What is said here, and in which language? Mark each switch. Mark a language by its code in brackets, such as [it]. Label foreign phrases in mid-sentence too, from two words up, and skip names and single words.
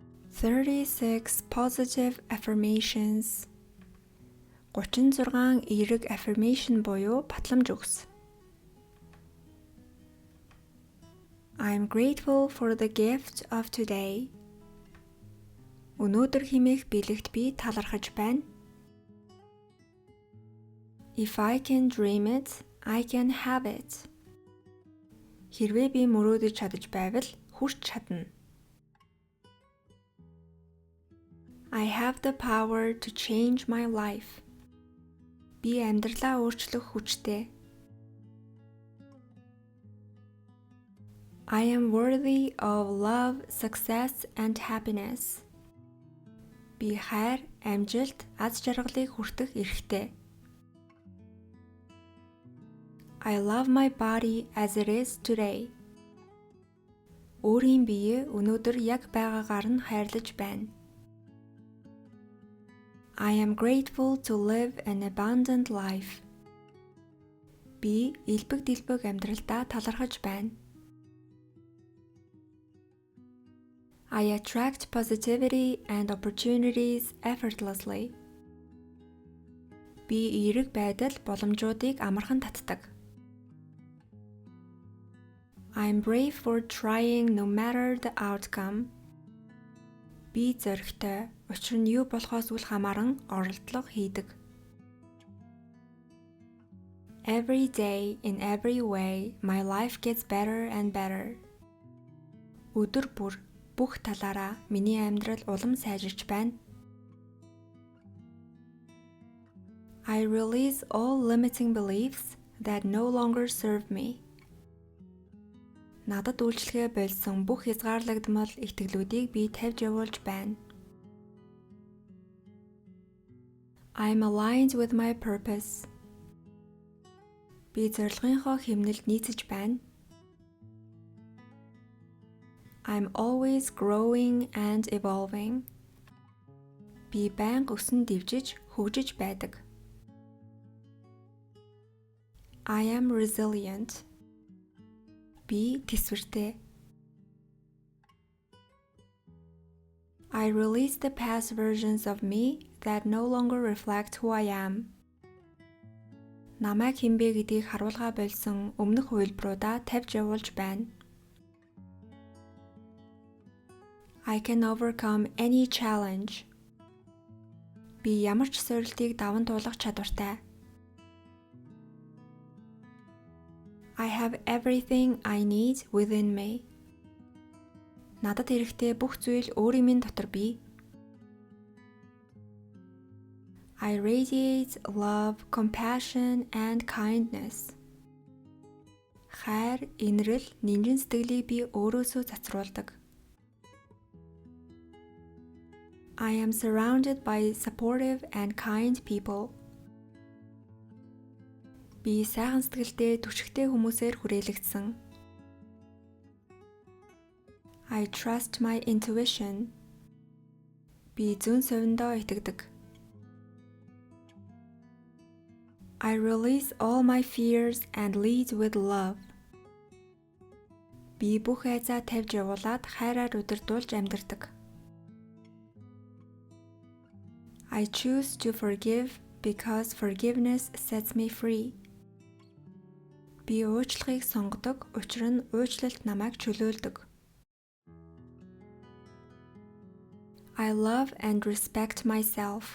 [en] 36 positive affirmations. [mn] 36 эерэг affirmation буюу батламж өгс. [en] I'm grateful for the gift of today. [mn] Өнөөдөр хэмээх бэлэгт би талархаж байна. [en] If I can dream it, I can have it. [mn] Хэрвээ би мөрөөдөж чадаж байвал хүрч чадна. [en] I have the power to change my life. [mn] Би амьдралаа өөрчлөх хүчтэй. [en] I am worthy of love, success and happiness. [mn] Би хайр, амжилт, аз жаргалыг хүртэх эрхтэй. [en] I love my body as it is today. [mn] Өөрийн биеэ өнөөдөр яг байгаагаар нь хайрлаж байна. [en] I am grateful to live an abundant life. [mn] Би элбэг дэлбэг амьдралдаа талархаж байна. [en] I attract positivity and opportunities effortlessly. [mn] Би эерэг байдал боломжуудыг амархан татдаг. [en] I'm brave for trying no matter the outcome. [mn] Би зоригтой, учир нь юу болохоос үл хамааран оролдлого хийдэг. [en] Every day, in every way, my life gets better and better. [mn] Өдөр бүр бүх талаараа миний амьдрал улам сайжирч байна. [en] I release all limiting beliefs that no longer serve me. [mn] Надад үйлчлэгээ болсон бүх хязгаарлагдмал итгэлүүдийг би тавьж явуулж байна. [en] I'm aligned with my purpose. [mn] Би зорилгынхоо хэмнэлд нийцэж байна. [en] I'm always growing and evolving. [mn] Би байнга өсөн дэвжиж, хөгжиж байдаг. [en] I am resilient. [mn] Би тэсвэртэй. [en] I release the past versions of me that no longer reflect who I am. [mn] Намайг хэн бэ гэдгийг харуулгаа болсон өмнөх хувилбаруудаа тавьж явуулж байна. [en] I can overcome any challenge. [mn] Би ямар ч сорилтыг даван туулах чадвартай. [en] I have everything I need within me. [mn] Надад хэрэгтэй бүх зүйл өөрийн минь дотор бий. [en] I radiate love, compassion and kindness. [mn] Хайр, инрэл, нэмрэн сэтгэлийг би өөрөөсөө цацруулдаг. [en] I am surrounded by supportive and kind people. [mn] Би сайхан сэтгэлтэй, түшигтэй хүмүүсээр хүрээлэгдсэн. [en] I trust my intuition. [mn] Би зүүн совиндоо итгэдэг. [en] I release all my fears and lead with love. [mn] Би бүх айзаа тавьж явуулаад хайраар удирдуулж амьдардаг. [en] I choose to forgive because forgiveness sets me free. [mn] Би уучлахыг сонгодог, учир нь уучлалт намайг чөлөөлдөг. [en] I love and respect myself.